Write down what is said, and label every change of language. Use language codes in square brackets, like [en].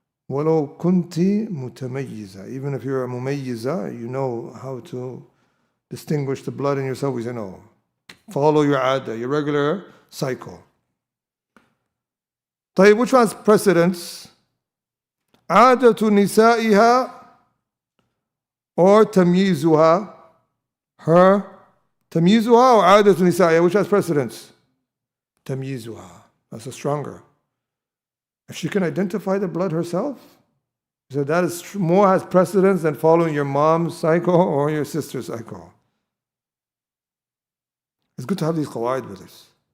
[ar] وَلَوْ كُنْتِ مُتَمَيِّزًا. [en] Even if you're a mumayyiza, you know how to distinguish the blood in yourself. We say, no. Follow your ada, your regular cycle. طيب, which one's precedence? [ar] عادة نسائها or تمييزها? Her تمييزها or عادة نسائها? [en] Which has precedence? تمييزها. That's a stronger. If she can identify the blood herself, so that is more has precedence than following your mom's cycle or your sister's cycle. It's good to have these qawaid with us.